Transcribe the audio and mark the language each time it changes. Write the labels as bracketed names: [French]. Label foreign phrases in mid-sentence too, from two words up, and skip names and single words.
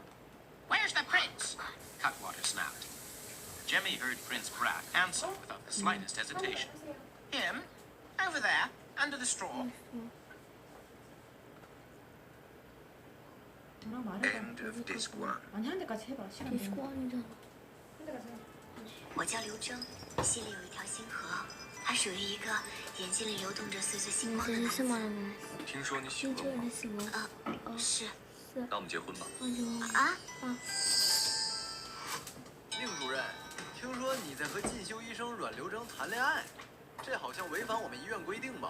[English] Where's the prince? Cutwater snapped. Jemmy heard Prince Brat answer without the slightest hesitation. Him? Over there, under the straw. End of disc 1. [Korean] 아니 한 대까지 해봐. 시간 되면. 디스코 아니잖아. 한 대까지 해봐. [Chinese] 我叫刘征，溪里有一条星河，它属于一个眼睛里流动着岁岁星光的男子。是吗？听说你喜星球欢我，的什么？是那我们结婚吧。啊，宁主任，听说你在和进修医生阮留征谈恋爱， 这好像违反我们医院规定吧？